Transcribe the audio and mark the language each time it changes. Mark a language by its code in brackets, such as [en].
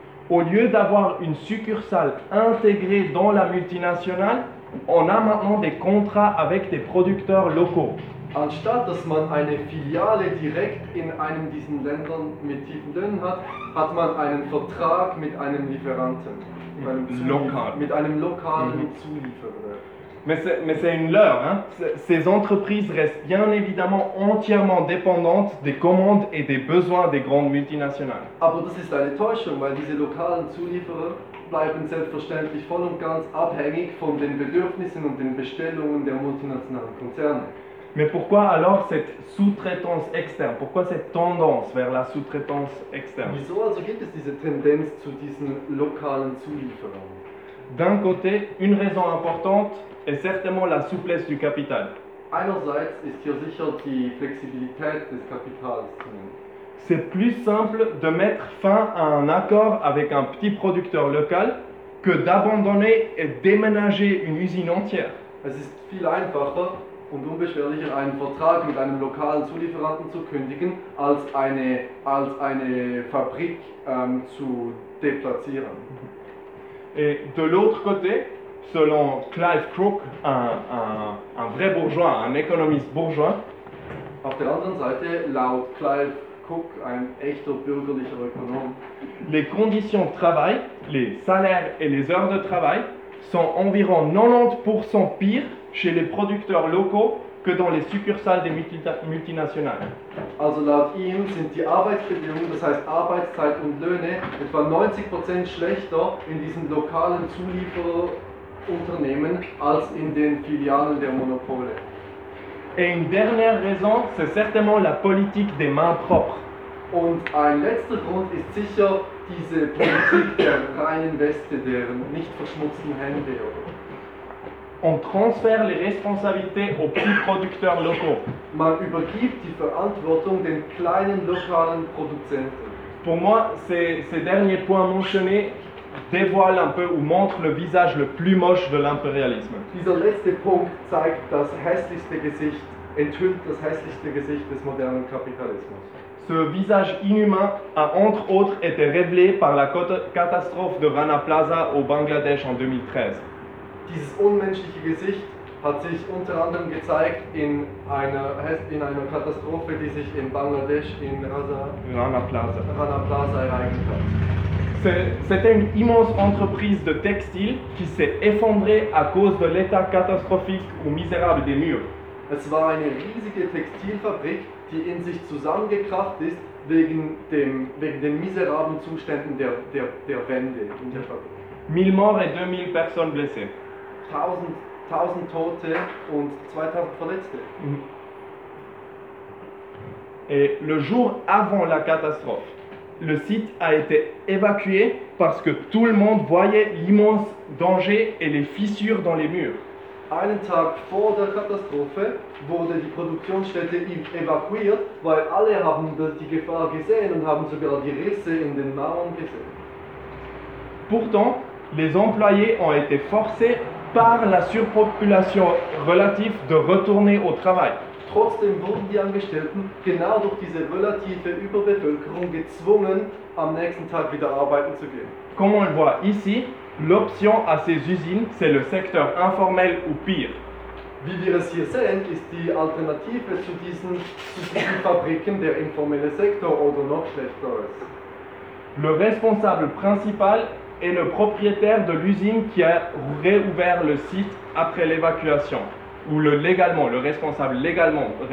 [fr] Au lieu d'avoir une succursale intégrée dans la multinationale, on a maintenant des contrats avec des producteurs locaux. [de] Anstatt dass man eine Filiale direkt in einem diesen Ländern mit tiefen Löhnen hat, hat man einen Vertrag mit einem Lieferanten, mit einem lokalen Zulieferer. [fr] Mais c'est une leurre, hein? Ces entreprises restent bien évidemment entièrement dépendantes des commandes et des besoins des grandes multinationales. [de] Aber das ist eine Täuschung, weil diese lokalen Zulieferer bleiben selbstverständlich voll und ganz abhängig von den Bedürfnissen und den Bestellungen der multinationalen Konzerne. [fr] Mais pourquoi alors cette sous-traitance externe? Pourquoi cette tendance vers la sous-traitance externe? [de] Wieso also gibt es diese Tendenz zu diesen lokalen Zulieferern? [fr] D'un côté, une raison importante est certainement la souplesse du capital. [de] Einerseits ist hier sicher die Flexibilität des Kapitals zu nennen. [fr] C'est plus simple de mettre fin à un accord avec un petit producteur local que d'abandonner et déménager une usine entière. [de] Es ist viel einfacher und unbeschwerlicher, einen Vertrag mit einem lokalen Zulieferanten zu kündigen, als eine Fabrik zu deplatzieren. [fr] Et de l'autre côté, selon Clive Crook, un vrai bourgeois, un économiste bourgeois. [de] Auf der anderen Seite, laut Clive Crook, ein echter bürgerlicher Ökonom. [fr] Les conditions de travail, les salaires et les heures de travail sont environ 90% pires chez les producteurs locaux que dans les succursales des multinationales. [de] Also laut ihm sind die Arbeitsbedingungen, das heißt Arbeitszeit und Löhne, etwa 90% schlechter in diesen lokalen Zulieferunternehmen als in den Filialen der Monopole. [fr] Et une dernière raison, c'est certainement la politique des mains propres. [de] Und ein letzter Grund ist sicher diese Politik der reinen Weste, der nicht verschmutzten Hände. [fr] On transfère les responsabilités aux petits producteurs locaux. [de] Man übergibt die Verantwortung den kleinen lokalen Produzenten. [fr] Pour moi, ces derniers points mentionnés dévoilent un peu ou montrent le visage le plus moche de l'impérialisme. [de] Dieser letzte Punkt zeigt das hässlichste Gesicht, enthüllt das hässlichste Gesicht des modernen Kapitalismus. [fr] Ce visage inhumain a entre autres été révélé par la catastrophe de Rana Plaza au Bangladesh en 2013. [de] Dieses unmenschliche Gesicht hat sich unter anderem gezeigt in einer Katastrophe, die sich in Bangladesch in Rana Plaza ereignet hat. [fr] C'était une immense entreprise de textile qui s'est effondrée à cause de l'état catastrophique ou misérable des murs. [de] Es war eine riesige Textilfabrik, die in sich zusammengekracht ist wegen den miserablen Zuständen der Wände in der Fabrik. [fr] 1000 morts et 2000 personnes blessées. [de] 1000 Tote und 2000 Verletzte. [fr] Et le jour avant la catastrophe, le site a été évacué parce que tout le monde voyait l'immense danger et les fissures dans les murs. [de] Einen Tag vor der Katastrophe wurde die Produktionsstätte evakuiert, weil alle haben die Gefahr gesehen und haben sogar die Risse in den Mauern gesehen. [fr] Pourtant, les employés ont été forcés par la surpopulation relative de retourner au travail. [de] Trotzdem wurden die Angestellten genau durch diese relative Überbevölkerung gezwungen, am nächsten Tag wieder arbeiten zu gehen. [fr] Comme on le voit ici, l'option à ces usines, c'est le secteur informel ou pire. [de] Wie wir es hier sehen, ist die Alternative zu diesen Fabriken der informelle Sektor oder noch schlechter. [fr] Le responsable principal est le propriétaire de l'usine qui a réouvert le site après l'évacuation. Ou le responsable légalement.